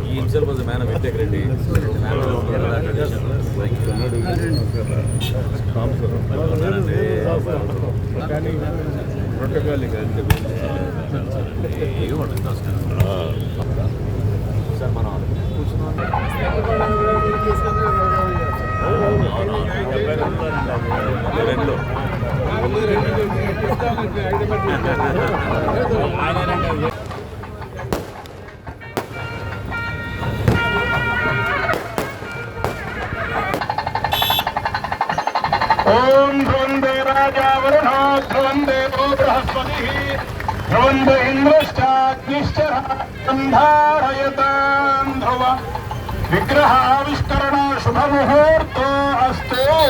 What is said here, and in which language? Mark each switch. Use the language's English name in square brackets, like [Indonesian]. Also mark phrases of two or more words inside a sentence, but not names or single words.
[English] himself was a man of integrity, a man of tradition. [Telugu] సార్ మనం రెండులో [Sanskrit] ओम ध्रुवंदे राजा वरुणो ध्रुवंदे वो बृहस्पतिः ध्रुवंदे इंद्रश्चाग्निश्चरन्धारयतां ध्रुव विग्रह आविष्करण शुभ मुहूर्तो अस्तु।